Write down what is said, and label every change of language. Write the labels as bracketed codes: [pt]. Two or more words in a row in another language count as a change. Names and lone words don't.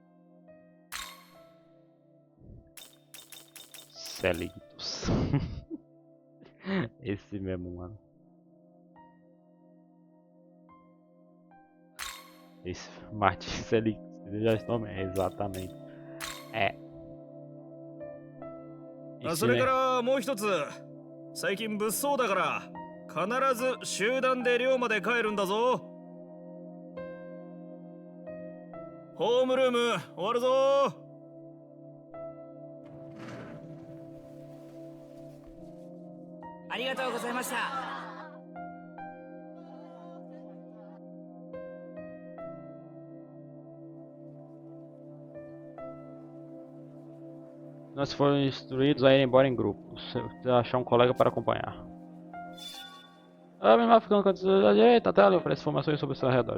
[pt] Celictus. Esse mesmo, mano. Esse Martin Celictus. Já estou bem, exatamente. É. [ja] それからもう一つ、最近物騒だから必ず集団で寮まで帰るんだぞ。ホームルーム終わるぞ。ありがとうございました。 [pt] Nós fomos instruídos a ir embora em grupos. Achar um colega para acompanhar. A menina vai ficando canto da direita, a tela oferece informações sobre o seu redor.